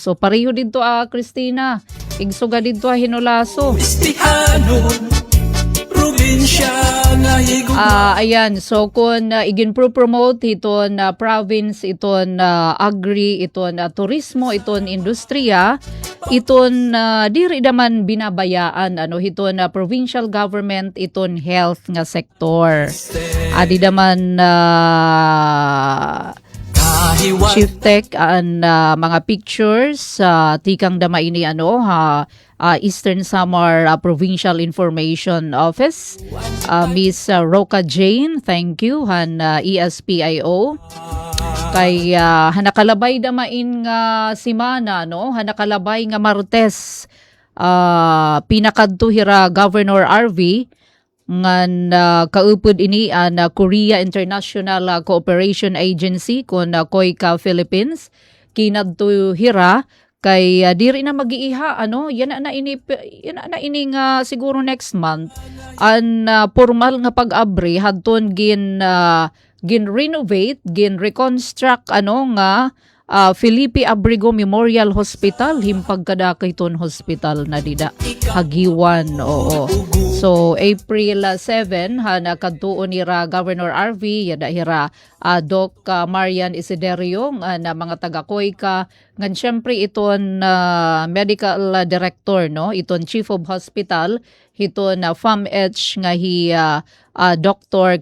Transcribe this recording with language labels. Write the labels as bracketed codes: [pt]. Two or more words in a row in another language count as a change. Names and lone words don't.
[war] So pareho didto Christina igsuga didto hinulaso ayan, so kung igin-promote iton province, iton agri, iton turismo, iton industriya, iton diri naman binabayaan, iton [en] provincial government, [war] iton health nga sektor. Adi naman Chief Tech ang mga pictures tikang dama ini Eastern Samar Provincial Information Office. Miss Roca Jane, [en] thank you [war] han ESPIO. Kay hanakalabay damain nga simana hanakalabay nga Martes pinakadto hira Governor RV ngan kaupod ini na Korea International Cooperation Agency kun COICA Philippines kinadto hira kay diri na mag-iiha yan na ini nga siguro [en] next month [war] an formal nga pag-abri hadton gin renovate gin reconstruct nga Felipe Abrego Memorial Hospital himpag kada kayton hospital na dida Hagiwan. Oo. So April 7 nakadtuon nira Governor RV yada hira Doc Marian Isiderio na mga taga COICA ngan syempre iton [en] medical director [war] iton [en] chief of hospital [war] iton FAMH nga hi Dr.